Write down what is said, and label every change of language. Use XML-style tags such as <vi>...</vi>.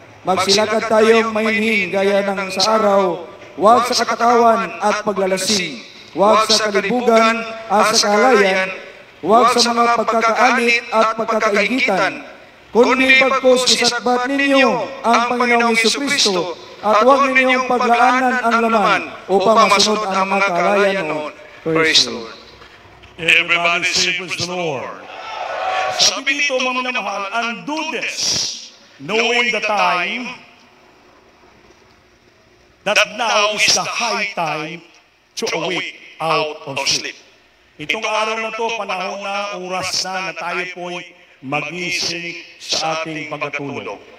<tl>Magsilakad tayong mainhin gaya ng sa araw, huwag sa katakawan at paglalasing, huwag sa kalibugan at sa kahalayan, huwag sa mga pagkakaanit at pagkakaigitan, kundi pagpos isakbat ninyo ang Panginoong Jesucristo at huwag ninyong paglaanan ang laman upang masunod ang mga kahalayan noon.</tl> <en>Praise the Lord. Everybody say, praise the Lord.</en> <tl>Sabi dito, mga minamahal,</tl> <en>and do this, knowing the time, that now is the high time to awake out of sleep.</en> <tl>Itong araw na to, panahon na, oras na tayo po'y magising sa ating pagkatulog.</tl>